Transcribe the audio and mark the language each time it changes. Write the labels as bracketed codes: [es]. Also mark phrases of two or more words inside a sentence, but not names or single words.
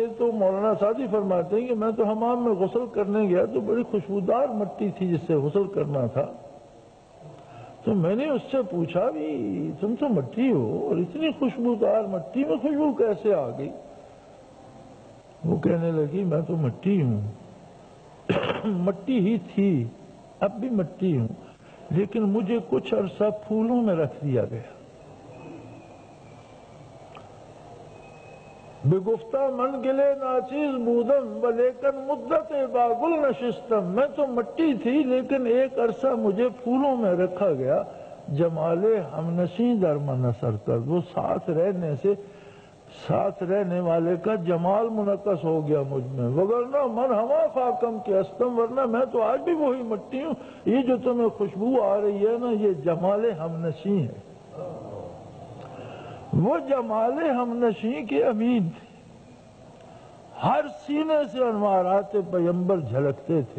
[ur] تو مولانا سعدی فرماتے ہیں کہ میں تو حمام میں غسل کرنے گیا تو بڑی خوشبودار مٹی تھی جس سے غسل کرنا تھا، تو میں نے اس سے پوچھا بھی تم تو مٹی ہو اور اتنی خوشبودار مٹی میں خوشبو کیسے آ گئی؟ وہ کہنے لگی میں تو مٹی ہوں، مٹی ہی تھی، اب بھی مٹی ہوں، لیکن مجھے کچھ عرصہ پھولوں میں رکھ دیا گیا۔ [fa] بگفتہ من گلے ناچیز بودم، ولیکن مدت با گل نشستم، [ur] میں تو مٹی تھی لیکن ایک عرصہ مجھے پھولوں میں رکھا گیا، [fa] جمال ہمنشیں در من اثر کرد، [ur] وہ ساتھ رہنے سے ساتھ رہنے والے کا جمال منعکس ہو گیا مجھ میں، [fa] وگرنہ من ہما خاکم کے استم، [ur] ورنہ میں تو آج بھی وہی مٹی ہوں، یہ جو تمہیں خوشبو آ رہی ہے نا یہ جمال ہمنشیں ہے۔ وہ جمال ہمنشیں کے امین تھے، ہر سینے سے انوارات پیمبر جھلکتے تھے۔